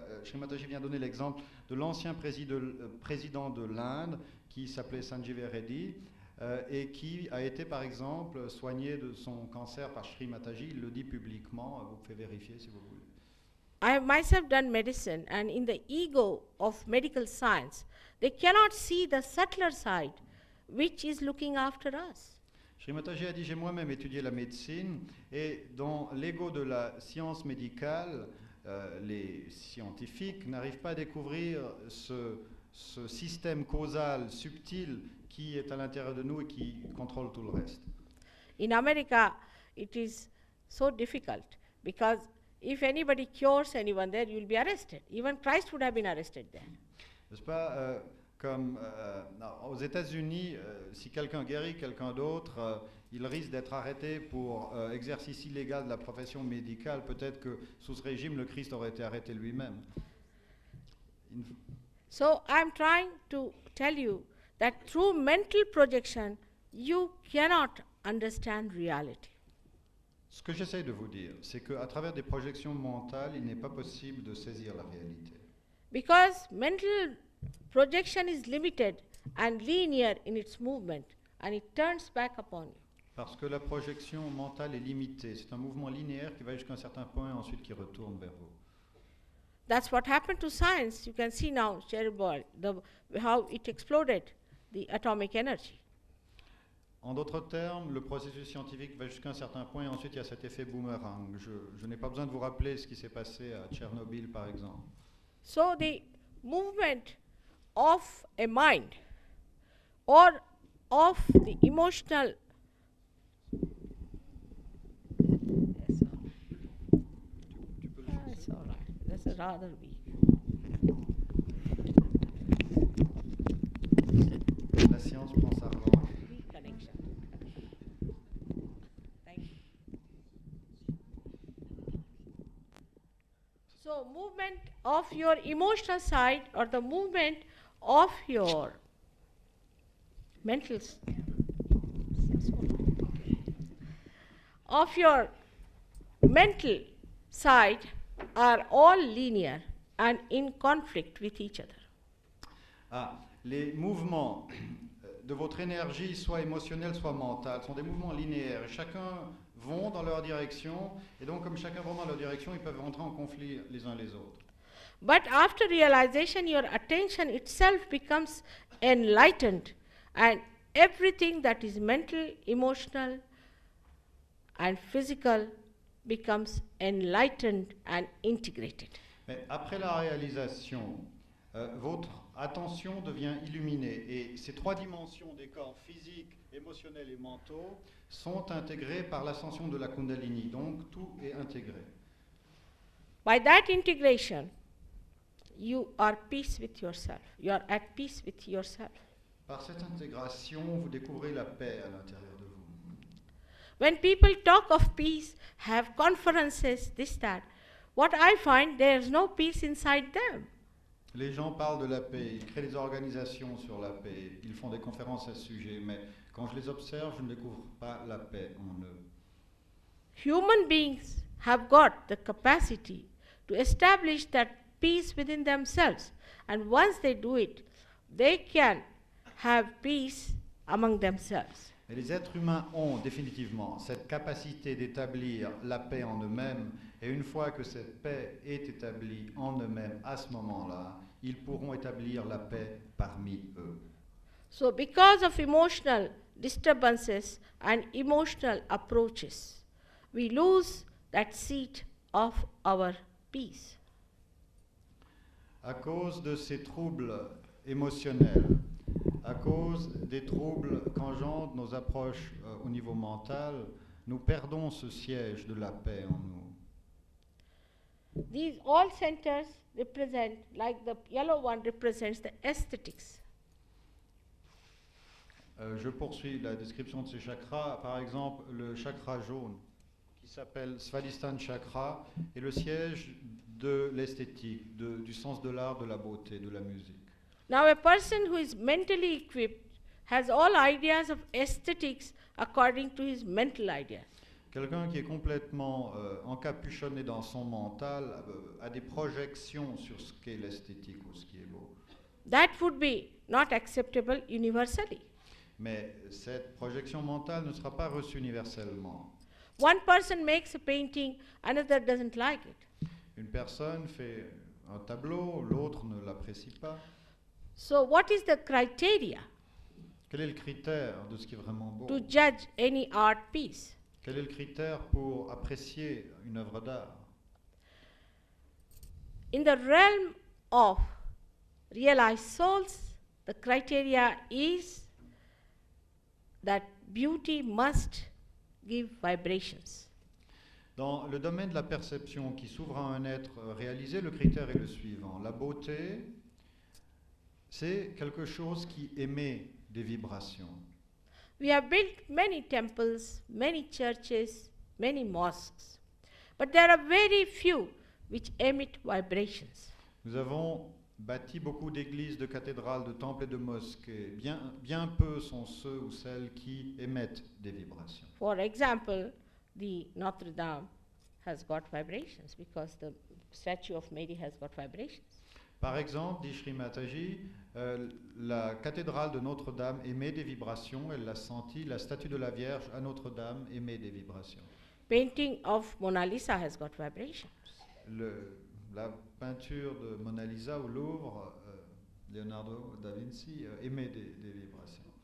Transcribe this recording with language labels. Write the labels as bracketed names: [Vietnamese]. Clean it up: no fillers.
[French] Shri Mataji vient donner l'exemple de l'ancien président de l'Inde qui s'appelait Sanjeev Reddy et qui a été par exemple soigné de son cancer par Shri Mataji. Il le dit publiquement, vous pouvez vérifier si vous voulez. [English] I have myself done medicine, and in the ego of medical science, they cannot see the subtler side, which is looking after us. [French] Shri Mataji a dit, j'ai moi-même étudié la médecine, et dans l'ego de la science médicale, les scientifiques n'arrivent pas à découvrir ce système causal subtil qui est à l'intérieur de nous et qui contrôle tout le reste. [English] In America, it is so difficult because if anybody cures anyone there, you will be arrested. Even Christ would have been arrested there. [French] N'est-ce pas comme aux États-Unis, si quelqu'un guérit quelqu'un d'autre, il risque d'être arrêté pour exercice illégal de la profession médicale. Peut-être que sous ce régime, le Christ aurait été arrêté lui-même. [English] So I'm trying to tell you that through mental projection, you cannot understand reality. [French] Ce que j'essaye de vous dire, c'est qu'à travers des projections mentales, il n'est pas possible de saisir la réalité. [English] Because mental projection is limited and linear in its movement, and it turns back upon you. [French] Parce que la projection mentale est limitée. C'est un mouvement linéaire qui va jusqu'à un certain point et ensuite qui retourne vers vous. [English] That's what happened to science. You can see now, Chernobyl, how it exploded, the atomic energy. [French] En d'autres termes, le processus scientifique va jusqu'à un certain point et ensuite il y a cet effet boomerang. Je n'ai pas besoin de vous rappeler ce qui s'est passé à Tchernobyl, par exemple. [English] So the movement of a mind or of the emotional it's all right. That's rather weak. [French] La science prend sa revanche. [English] Weak connection. Thank you. So movement of your emotional side or the movement of your mental of your mental side are all linear and in conflict with each other. [French] Ah, les mouvements de votre énergie, soit émotionnelle, soit mentale, sont des mouvements linéaires. Chacun vont dans leur direction, et donc comme chacun va dans leur direction, ils peuvent rentrer en conflit les uns les autres. [English] But after realization, your attention itself becomes enlightened, and everything that is mental, emotional, and physical becomes enlightened and integrated. [French] Mais après la réalisation, votre attention devient illuminée, et ces trois dimensions des corps physiques, émotionnels et mentaux sont intégrées par l'ascension de la Kundalini, donc tout est intégré. [English] By that integration, you are peace with yourself. You are at peace with yourself. [French] Par cette intégration, vous découvrez la paix à l'intérieur de vous. [English] When people talk of peace, have conferences, this, that, what I find, there is no peace inside them. [French] Les gens parlent de la paix, ils créent des organisations sur la paix, ils font des conférences à ce sujet, mais quand je les observe, je ne découvre pas la paix en eux. [English] Human beings have got the capacity to establish that peace within themselves, and once they do it, they can have peace among themselves. [French] Et les êtres humains ont définitivement cette capacité d'établir la paix en eux-mêmes, et une fois que cette paix est établie en eux-mêmes, à ce moment-là, ils pourront établir la paix parmi eux. [English] So, because of emotional disturbances and emotional approaches, we lose that seat of our peace. [French] À cause de ces troubles émotionnels, à cause des troubles qu'engendrent nos approches au niveau mental, nous perdons ce siège de la paix en nous. [English] These all centers represent, like the yellow one represents the aesthetics. [French] Je poursuis la description de ces chakras. Par exemple, le chakra jaune, qui s'appelle Svadhisthana Chakra, est le siège de l'esthétique, du sens de l'art, de la beauté, de la musique. [English] Now, a person who is mentally equipped has all ideas of aesthetics according to his mental ideas. [French] Quelqu'un qui est complètement encapuchonné dans son mental a des projections sur ce qu'est l'esthétique ou ce qui est beau. [English] That would be not acceptable universally. [French] Mais cette projection mentale ne sera pas reçue universellement. [English] One person makes a painting, another doesn't like it. [French] Une personne fait un tableau, l'autre ne l'apprécie pas. [English] So, what is the criteria [French] Quel est le critère de ce qui est vraiment beau? [English] to judge any art piece? [French] Quel est le critère pour apprécier une œuvre d'art? [English] In the realm of realized souls, the criteria is that beauty must give vibrations. [French] Dans le domaine de la perception qui s'ouvre à un être réalisé, le critère est le suivant. La beauté, c'est quelque chose qui émet des vibrations. [English] We have built many temples, many churches, many mosques, but there are very few which emit vibrations. [French] Nous avons bâti beaucoup d'églises, de cathédrales, de temples et de mosquées. Bien peu sont ceux ou celles qui émettent des vibrations. [English] For example, the Notre Dame has got vibrations because the statue of Mary has got vibrations. [French] Par exemple, dit Sri Mataji, la cathédrale de Notre-Dame émet des vibrations, elle l'a senti, la statue de la Vierge à Notre-Dame émet des vibrations. [English] Painting of Mona Lisa has got vibrations. [French] La peinture de Mona Lisa au Louvre, Leonardo da Vinci, émet des vibrations.